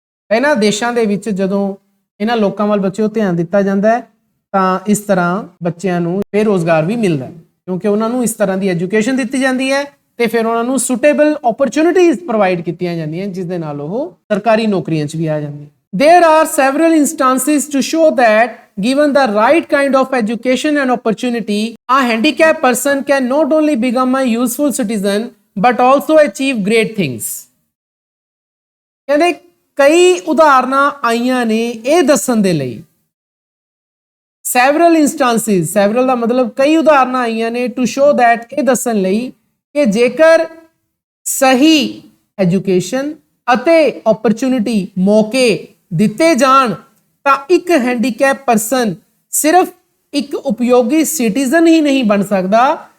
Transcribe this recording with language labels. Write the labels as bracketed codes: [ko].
[pa] ਇਹਨਾਂ ਦੇਸ਼ਾਂ ਦੇ ਵਿੱਚ ਜਦੋਂ ਇਹਨਾਂ ਲੋਕਾਂ ਵੱਲ ਬੱਚਿਓ ਧਿਆਨ ਦਿੱਤਾ ਜਾਂਦਾ ਹੈ ਤਾਂ ਇਸ ਤਰ੍ਹਾਂ ਬੱਚਿਆਂ ਨੂੰ ਬੇਰੁਜ਼ਗਾਰ ਵੀ ਮਿਲਦਾ ਹੈ, ਕਿਉਂਕਿ ਉਹਨਾਂ ਨੂੰ ਇਸ ਤਰ੍ਹਾਂ ਦੀ ਐਜੂਕੇਸ਼ਨ ਦਿੱਤੀ ਜਾਂਦੀ ਹੈ ਤੇ ਫਿਰ ਉਹਨਾਂ ਨੂੰ ਸੁਟੇਬਲ ਓਪਰਚੁਨਿਟੀਜ਼ ਪ੍ਰੋਵਾਈਡ ਕੀਤੀਆਂ ਜਾਂਦੀਆਂ ਜਿਸ ਦੇ ਨਾਲ ਉਹ ਸਰਕਾਰੀ ਨੌਕਰੀਆਂ 'ਚ ਵੀ ਆ ਜਾਂਦੇ। [en] There are several instances to show that given the right kind of education and opportunity, a handicapped person can not only become a useful citizen but also achieve great things। [pa] ਕਹਿੰਦੇ ਕਈ ਉਦਾਹਰਨਾਂ ਆਈਆਂ ਨੇ ਇਹ ਦੱਸਣ ਦੇ ਲਈ। [en] several instances, several [pa] ਦਾ ਮਤਲਬ ਕਈ ਉਦਾਹਰਨਾਂ ਆਈਆਂ ਨੇ [en] to show that [pa] ਇਹ ਦੱਸਣ ਲਈ ਕਿ ਜੇਕਰ ਸਹੀ ਐਜੂਕੇਸ਼ਨ ਅਤੇ ਓਪਰਚੁਨਿਟੀ, ਮੌਕੇ ਦਿੱਤੇ ਜਾਣ ਤਾਂ ਇੱਕ ਹੈਂਡੀਕੈਪ ਪਰਸਨ ਸਿਰਫ ਇੱਕ ਉਪਯੋਗੀ ਸਿਟੀਜ਼ਨ ਹੀ ਨਹੀਂ ਬਣ ਸਕਦਾ,